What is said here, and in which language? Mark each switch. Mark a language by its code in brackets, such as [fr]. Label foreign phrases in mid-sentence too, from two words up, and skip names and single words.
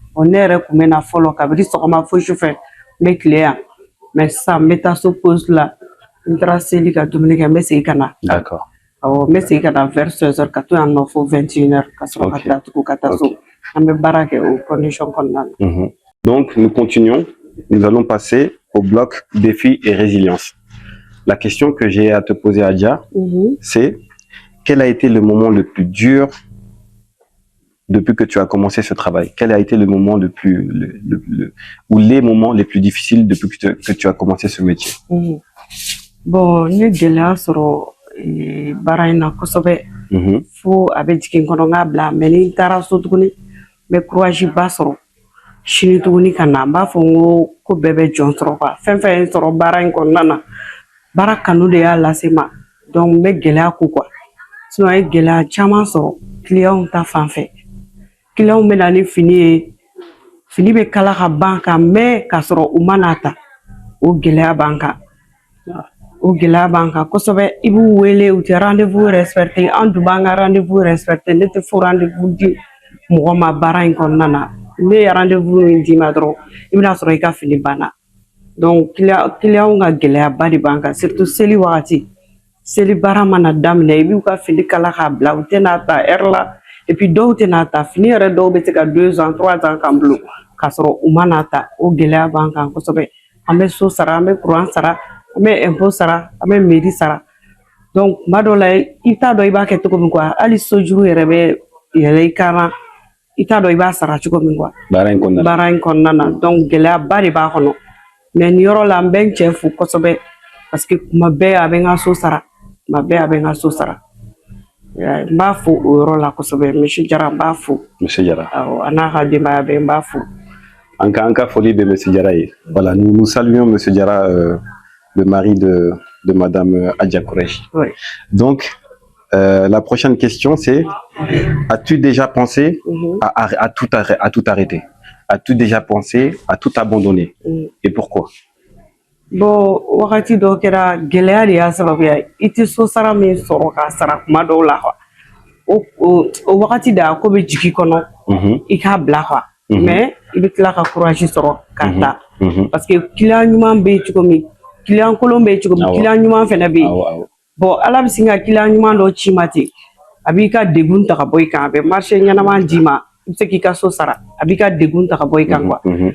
[bm] Bon ne yɛrɛ kun bɛ na fɔlɔ kabini sɔgɔma fo sufɛ n bɛ tile yan mais sisan n bɛ taa so pause la n taara seli ka dumuni kɛ n bɛ segin ka na. [fr] D'accord. [bm] Awɔ n bɛ segin ka na vers 16h ka to yan nɔ fo 21h ka sɔrɔ ka tila tugun ka taa so. An bɛ baara kɛ o condition kɔnɔna na. [fr] Donc nous continuons. Nous allons passer au bloc défi et résilience. La question que j'ai à te poser, Adja, c'est quel a été le moment le plus dur depuis que tu as commencé ce travail? Quel a été le moment le plus, ou les moments les plus difficiles depuis que tu as commencé ce métier? [bm] Bon, ne gɛlɛya sɔrɔ baara in na kosɛbɛ. Fo a bɛ jigin kɔnɔ n k'a bila mais ni n taara so tuguni n bɛ courage ba sɔrɔ. Sini tuguni ka na n b'a fɔ n ko ko bɛɛ bɛ jɔn sɔrɔ quoi. Fɛn fɛn ye n sɔrɔ baara in kɔnɔna na baara kanu de y'a lase n ma donc n bɛ gɛlɛya ko quoi. Sinon an ye gɛlɛya caman sɔrɔ clients ta fan fɛ. Clients bɛ na ni fini ye fini bɛ kala ka ban ka mɛn k'a sɔrɔ u ma n'a ta o gɛlɛya b'an kan. O gɛlɛya b'an kan kosɛbɛ i b'u wele u tɛ [fr] rendez-vous respecté [bm] an dun b'an ka [fr] rendez-vous respecté [bm] ne tɛ fo rendez-vous di mɔgɔ ma baara in kɔnɔna na. Ne ye rendez-vous min d'i ma dɔrɔn i bɛna sɔrɔ i ka fini banna donc clients ka gɛlɛyaba de b'an kan surtout seli wagati seli baara mana daminɛ i b'u ka fini kala k'a bila u tɛna ta heure la [fr] et puis [bm] dɔw tɛna ta fini yɛrɛ dɔw bɛ se ka 2 ans 3 ans k'an bolo k'a sɔrɔ u ma n'a ta o gɛlɛya b'an kan kosɛbɛ an bɛ so sara an bɛ courant sara an bɛ impôt sara an bɛ mairie sara donc tuma dɔw la i t'a dɔn i b'a kɛ cogo min quoi hali sojuru yɛrɛ bɛ yɛlɛ i kan na i t'a dɔn i b'a sara cogo min quoi baara in kɔnɔna na donc gɛlɛyaba de b'a kɔnɔ mais nin yɔrɔ la n bɛ n cɛ fo kosɛbɛ [fr] parce que [bm] kuma bɛɛ a bɛ n ka so sara tuma bɛɛ a bɛ n ka so sara n b'a fo o yɔrɔ la kosɛbɛ monsieur Jara n b'a fo. Monsieur Jara. Awɔ a n'a ka denbaya bɛɛ n b'a fo. An ka foli bɛ monsieur Jara ye. [fr] Voilà, nous saluons monsieur Jara, le mari de madame Adja Kourechi. Oui. Donc la prochaine question, c'est as-tu déjà pensé à tout arrêter? As-tu déjà pensé à tout abandonner? Et pourquoi? [bm] Bon, wakati dɔ kɛra gɛlɛya de y'a sababuya ye i tɛ so sara min sɔrɔ k'a sara kuma dɔw la quoi o wagati de a ko bɛ jigin kɔnɔ i k'a bila quoi mais i bɛ tila ka courage sɔrɔ k'a ta [fr] parce que [bm] client ɲuman bɛ yen cogo min client kolon bɛ yen cogo min client ɲuman fɛnɛ bɛ yen bon ala bɛ sin ka client ɲuman dɔ ci ma ten a b'i ka degun ta ka bɔ i kan a bɛ marché ɲɛnama d'i ma i bɛ se k'i ka so sara a b'i ka degun ta ka bɔ i kan quoi